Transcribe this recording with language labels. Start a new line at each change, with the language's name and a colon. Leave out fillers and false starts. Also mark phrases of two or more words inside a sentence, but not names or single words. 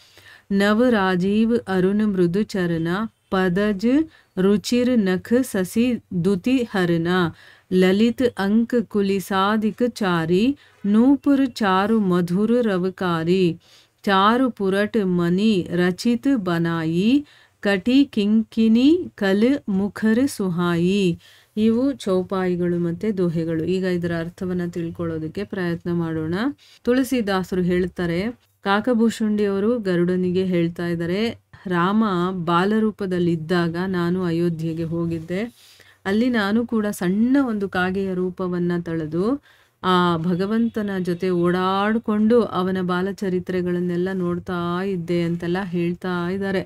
Awadhi: नव राजीव अरुण मृदु चरना, पदज रुचिर नख ससी दुति हरना, ललित अंक कुलिसादिक चारी, नूपुर चारु मधुर रवकारी, चारु पुरट मणि रचित बनाई, कटी किंकिनी कल मुखर सुहाई.
Kannada: ಇವು ಚೌಪಾಯಿಗಳು ಮತ್ತು ದೋಹೆಗಳು. ಈಗ ಇದರ ಅರ್ಥವನ್ನು ತಿಳ್ಕೊಳ್ಳೋದಕ್ಕೆ ಪ್ರಯತ್ನ ಮಾಡೋಣ. ತುಳಸಿದಾಸರು ಹೇಳ್ತಾರೆ, ಕಾಕಭೂಷುಂಡಿಯವರು ಗರುಡನಿಗೆ ಹೇಳ್ತಾ ಇದ್ದಾರೆ, ರಾಮ ಬಾಲರೂಪದಲ್ಲಿದ್ದಾಗ ನಾನು ಅಯೋಧ್ಯೆಗೆ ಹೋಗಿದ್ದೆ. ಅಲ್ಲಿ ನಾನು ಕೂಡ ಸಣ್ಣ ಒಂದು ಕಾಗೆಯ ರೂಪವನ್ನು ತಳೆದು ಆ ಭಗವಂತನ ಜೊತೆ ಓಡಾಡಿಕೊಂಡು ಅವನ ಬಾಲಚರಿತ್ರೆಗಳನ್ನೆಲ್ಲ ನೋಡ್ತಾ ಇದ್ದೆ ಅಂತೆಲ್ಲ ಹೇಳ್ತಾ ಇದ್ದಾರೆ.